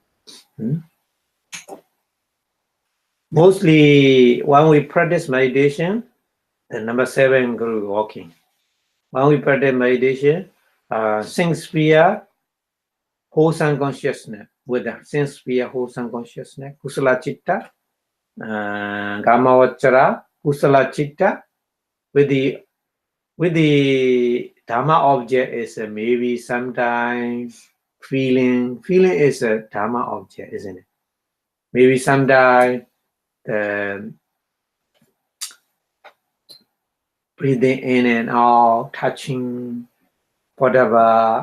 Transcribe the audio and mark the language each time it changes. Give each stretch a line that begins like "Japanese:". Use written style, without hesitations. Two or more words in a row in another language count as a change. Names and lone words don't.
English: Mostly when we practice meditation, and number 7 group walking. When we practice meditation, sense sphere, wholesome consciousness, with the sense sphere, wholesome consciousness,
Pali: kusala chitta, gamavachara, kusala chitta,
English: with the dharma object is maybe sometimes feeling is a dharma object, isn't it? Maybe sometimes the breathing in and out, touching, whatever.